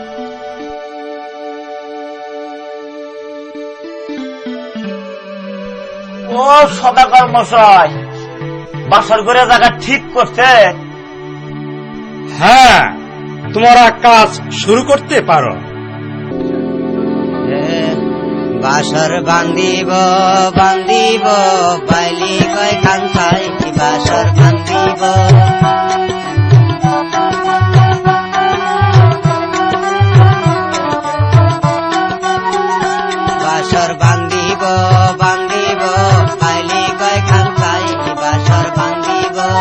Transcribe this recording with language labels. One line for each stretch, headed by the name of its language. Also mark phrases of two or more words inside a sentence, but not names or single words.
Bangla: ও সদাগর মশাই, বাসর ঘরে জায়গা ঠিক করছে? হ্যাঁ, তোমরা কাজ শুরু করতে পারো। বাসর বান্ধিব বান্ধিব পাইলি কয় খান্তাই বাসর বান্ধিব। বাসর বান্ধিব বান্ধিব পাইলি কয় খান্তাই বাসর বান্ধিব।